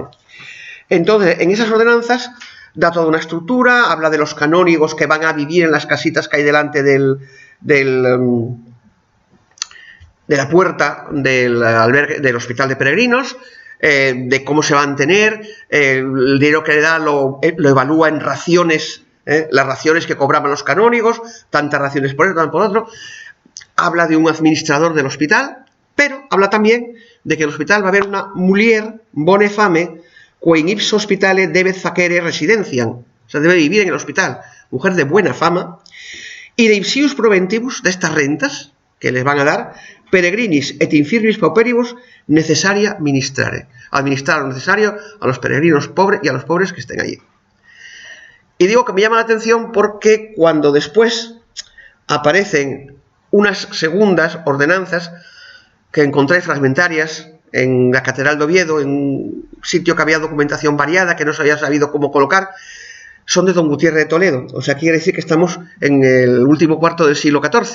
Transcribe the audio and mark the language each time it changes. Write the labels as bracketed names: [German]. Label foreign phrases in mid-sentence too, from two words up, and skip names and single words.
[Spanish] Entonces, en esas ordenanzas da toda una estructura, habla de los canónigos que van a vivir en las casitas que hay delante de la puerta del albergue del Hospital de Peregrinos, de cómo se va a mantener, el dinero que le da lo evalúa en raciones, las raciones que cobraban los canónigos, tantas raciones por uno, tantas por otro. Habla de un administrador del hospital, pero habla también de que en el hospital va a haber una [Latin] mulier bone fame que in ipso hospitale debe facere residenciam, [Spanish] o sea, debe vivir en el hospital, mujer de buena fama, y [Latin] de ipsius proventibus, [Spanish] de estas rentas que les van a dar, [Latin] peregrinis et infirmis pauperibus necesaria ministrare, [Spanish] administrar lo necesario a los peregrinos pobres y a los pobres que estén allí. Y digo que me llama la atención porque cuando después aparecen unas segundas ordenanzas que encontré fragmentarias en la Catedral de Oviedo, en un sitio que había documentación variada, que no se había sabido cómo colocar, son de Don Gutiérrez de Toledo, o sea, quiere decir que estamos en el último cuarto del siglo XIV.